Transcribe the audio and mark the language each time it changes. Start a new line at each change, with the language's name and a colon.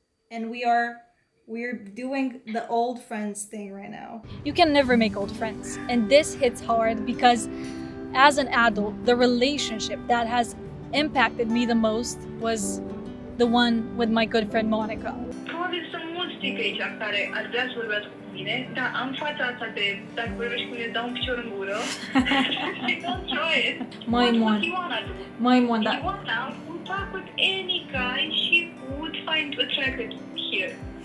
English: And we're doing the old friends thing right now. You can never make old friends, and this hits hard because as an adult, the relationship that has impacted me the most was the one with my good friend Monica.
Romanian: Probabil sunt mulți tipi aici care ar vrea să vorbească cu mine, dar am fața asta de dacă vorbești cu mine, dau un picior în gură și
English: don't try it.
Romanian: Maimon, da.
English: Ioana would talk with any guy she would find attracted here.